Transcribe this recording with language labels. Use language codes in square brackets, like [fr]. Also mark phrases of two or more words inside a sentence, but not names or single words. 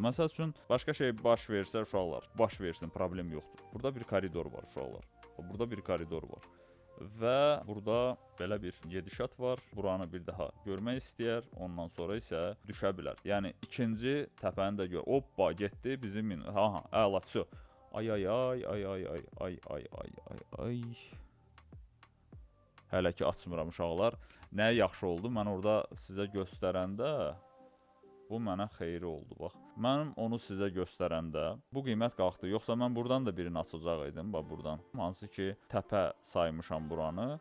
[az] Məsəl üçün başqa şey baş versə uşaqlar, baş versin, problem yoxdur. Burada bir koridor var uşaqlar. Burada bir koridor var. Və burada belə bir gedişat var. Buranı bir daha görmək istəyər, ondan sonra isə düşə bilər. Yəni ikinci təpəni də gör. Hoppa, getdi bizim əla, vso. Ay ay ay ay ay ay ay ay ay ay ay. Hələ ki açmıram uşaqlar. Nə yaxşı oldu? Mən orada sizə göstərəndə bu mənə xeyri oldu, bax. Mənim onu sizə göstərəndə bu qiymət qalxdı. Yoxsa mən buradan da birini açacaq idim, bax buradan. Hansı ki, təpə saymışam buranı.